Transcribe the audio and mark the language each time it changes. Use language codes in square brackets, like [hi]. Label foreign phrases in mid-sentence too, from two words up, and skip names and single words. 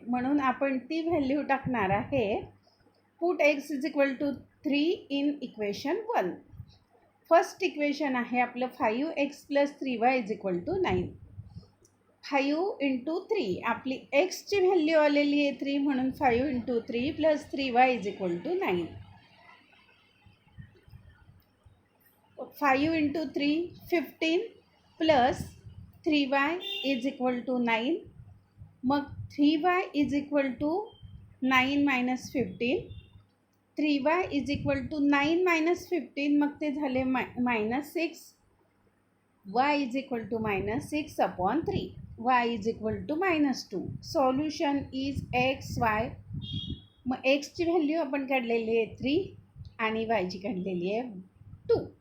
[mr] म्हणून आपण ती व्हॅल्यू टाकणार आहे. [en] put x = 3 in equation 1. first equation [mr] आहे आपलं 5x + 3y = 9. 5 × 3 आपली xची व्हॅल्यू आलेली आहे 3 म्हणून 5 × 3 + 3y = 9. 5 × 3 15 + 3y = 9. मग 3y = 9 - 15. 3y = 9 - 15 मग ते झाले -6. y = -6/3. y = -2. [en] solution is x, y. [mr] मग xची व्हॅल्यू आपण काढलेली आहे 3 आणि yची काढलेली आहे 2.